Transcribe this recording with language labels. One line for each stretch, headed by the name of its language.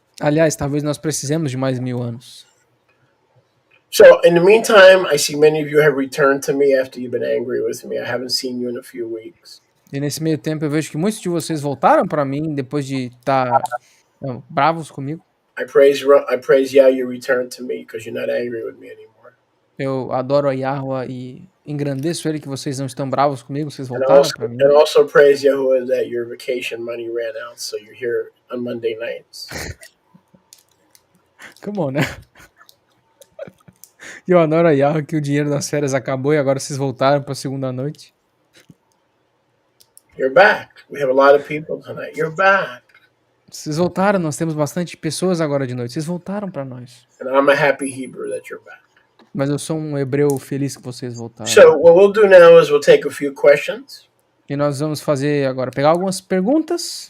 Portuguese: Aliás, talvez nós precisemos de mais 1000 anos.
English: So, in the meantime, I see many of you have returned to me after you've been angry with me. I haven't seen you in a few weeks.
Portuguese: E nesse meio tempo eu vejo que muitos de vocês voltaram para mim depois de estar bravos comigo.
English: I praise Yah you returned to me because you're not angry with me anymore.
Portuguese: Eu adoro a Yahweh e engrandeço ele que vocês não estão bravos comigo, vocês
English: And
Portuguese: voltaram para mim.
English: also praise Yahuwah that your vacation money ran out, so you're here on Monday nights. Come on, né?
Portuguese: E eu adoro a Yahweh que o dinheiro das férias acabou e agora vocês voltaram para a segunda noite.
English: You're back. We have a lot of people tonight. You're back.
Portuguese: Vocês voltaram, nós temos bastante pessoas agora de noite. Vocês voltaram para nós.
English: And I'm a happy Hebrew that you're back.
Portuguese: Mas eu sou um hebreu feliz que vocês voltaram.
English: So what we'll do now is we'll take a few questions.
Portuguese: E nós vamos fazer agora, pegar algumas perguntas.